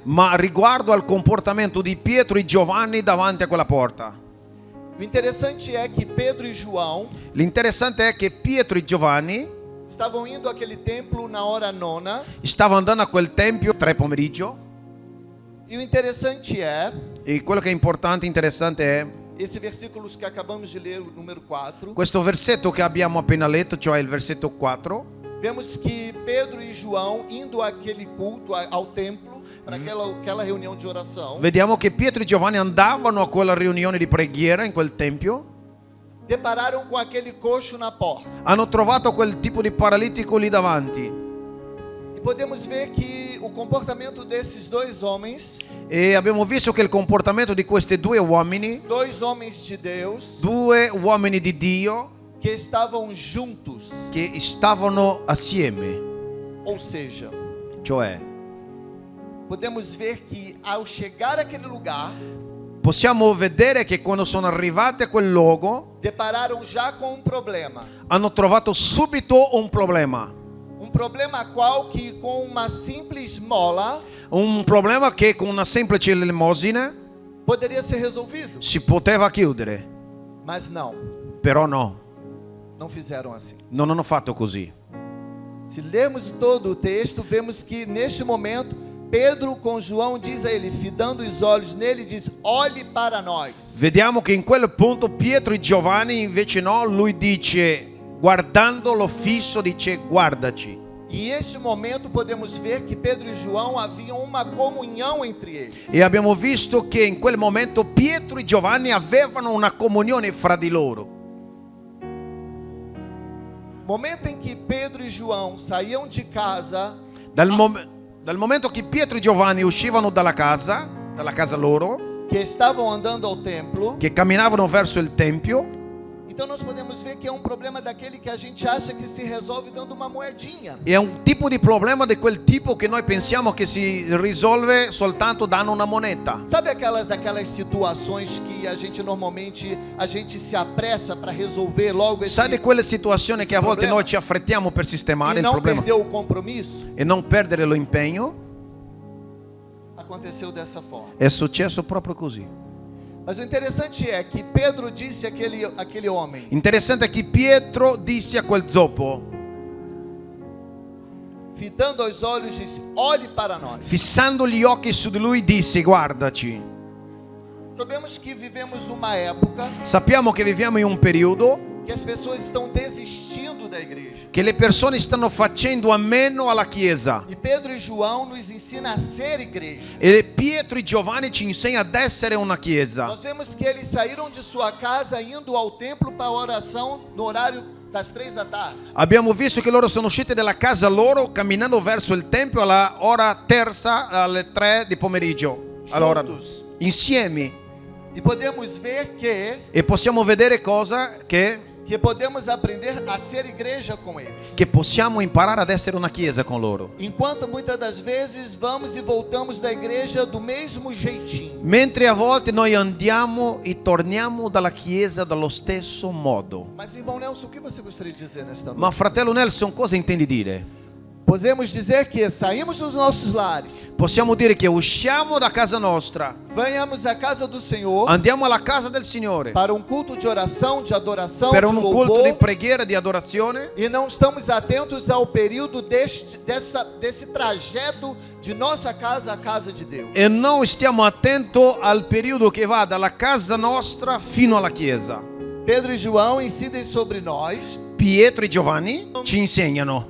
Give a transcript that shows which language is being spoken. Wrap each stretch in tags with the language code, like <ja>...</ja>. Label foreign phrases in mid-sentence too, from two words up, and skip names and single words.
<it>ma riguardo al comportamento di Pietro e Giovanni davanti a quella porta.</it> <pt>O interessante é que Pedro e João</pt> <it>L'interessante è che Pietro e Giovanni</it> <pt>estavam indo àquele templo na hora nona.</pt> <it>stavano andando a quel tempio 3 pomeriggio</it> <pt>E o interessante é,</pt> <it>e quello che è importante, interessante è</it> <pt>esse versículo que acabamos de ler, o número 4,</pt> <it>questo versetto che abbiamo appena letto, cioè il versetto 4.</it> <pt>vemos que Pedro e João indo àquele culto, ao templo, para aquela reunião de oração,</pt> <it>Vediamo che Pietro e Giovanni andavano a quella riunione di preghiera in quel tempio,</it> <pt>depararam com aquele coxo na porta.</pt> <it>hanno trovato quel tipo di paralitico lì davanti</it> <pt>E podemos ver que o comportamento desses dois homens,</pt> <it>e abbiamo visto che il comportamento di questi due uomini,</it> <pt>dois homens de Deus,</pt> <it>due uomini di Dio</it> <pt>que estavam juntos,</pt> <it>che stavano assieme,</it> <pt>ou seja,</pt> <it>cioè</it> <pt>podemos ver que ao chegar àquele lugar,</pt> <it>possiamo vedere che quando sono arrivati a quel luogo</it> <pt>depararam já com um problema.</pt> <it>hanno trovato subito un problema</it> <pt>Qual que com uma simples esmola</pt> <it>che con una semplice elemosina</it> <pt>poderia ser resolvido.</pt> <it>si poteva chiudere,</it> <pt>Mas não,</pt> <it>però no,</it> <pt>não fizeram assim.</pt> <it>non hanno fatto così.</it> <pt>Se lermos todo o texto, vemos que neste momento Pedro com João diz a ele, fitando os olhos nele, diz: olhe para nós.</pt> <it>Vediamo che in quel punto Pietro e Giovanni invece no, lui dice, guardandolo fisso, dice guardaci.</it> <pt>E neste momento podemos ver que Pedro e João haviam uma comunhão entre eles.</pt> <it>E abbiamo visto che in quel momento Pietro e Giovanni avevano una comunione fra di loro.</it> <pt>Momento em que Pedro e João saíam de casa,</pt> <it>Dal momento che Pietro e Giovanni uscivano dalla casa loro,</it> <pt>que estavam andando ao templo,</pt> <it>che camminavano verso il Tempio,</it> <pt>então nós podemos ver que é um problema daquele que a gente acha que se resolve dando uma moedinha.</pt> <it>è un tipo di problema di quel tipo che noi pensiamo che si risolve soltanto dando una moneta.</it> <pt>Sabe daquelas situações que a gente normalmente se apressa para resolver logo esse</pt> <it>Sai di quelle situazioni che a volte</it> <pt>problema?</pt> <it>noi ci affrettiamo per sistemare</it> <pt>e</pt> <it>il</it> <pt>não</pt> <it>problema</it> <pt>perdeu o compromisso?</pt> <it>e non perdere l'impegno?</it> <pt>Aconteceu dessa forma.</pt> <it>È successo proprio così.</it> <pt>Mas o interessante é que Pedro disse àquele homem:</pt> <it>Interessante è che Pietro disse a quel zoppo,</it> <pt>fitando os olhos, disse: olhe para nós.</pt> <it>fissando gli occhi su di lui, disse: guardaci.</it> <pt>Sabemos que vivemos uma época</pt> <it>Sappiamo che viviamo in un periodo</it> <pt>que as pessoas estão desistindo da igreja.</pt> <it>che le persone stanno facendo a meno alla Chiesa.</it> <pt>E Pedro e João nos ensina a ser igreja.</pt> <it>E Pietro e Giovanni ci insegna ad essere una Chiesa.</it> <pt>Nós vemos que eles saíram de sua casa indo ao templo para a oração no horário das 3 da tarde.</pt> <it>Abbiamo visto che loro sono usciti dalla casa loro camminando verso il Tempio alla ora terza, alle 3 di pomeriggio. Allora,</it> <pt>Juntos.</pt> <it>insieme.</it> <pt>E podemos ver</pt> <it>E possiamo vedere cosa? Che</it> <pt>podemos aprender a ser igreja com eles.</pt> <it>possiamo imparare ad essere una Chiesa con loro.</it> <pt>Enquanto muitas das vezes vamos e voltamos da igreja do mesmo jeitinho.</pt> <it>Mentre a volte noi andiamo e torniamo dalla Chiesa dallo stesso modo.</it> <pt>Mas irmão Nelson, o que você gostaria de dizer nesta noite?</pt> <it>Ma fratello Nelson, cosa intendi dire?</it> <pt>Podemos dizer que saímos dos nossos lares,</pt> <it>Possiamo dire che usciamo da casa nostra,</it> <pt>venhamos à casa do Senhor</pt> <it>andiamo alla casa del Signore</it> <pt>para um culto de oração, de adoração,</pt> <it>per</it> <pt>de</pt> <it>un culto</it> <pt>louvor,</pt> <it>di preghiera, di adorazione,</it> <pt>e não estamos atentos ao período desse trajeto de nossa casa à casa de Deus.</pt> <it>e non stiamo attenti al periodo che va dalla casa nostra fino alla Chiesa.</it> <pt>Pedro e João ensinam sobre nós,</pt> <it>Pietro e Giovanni ci insegnano</it>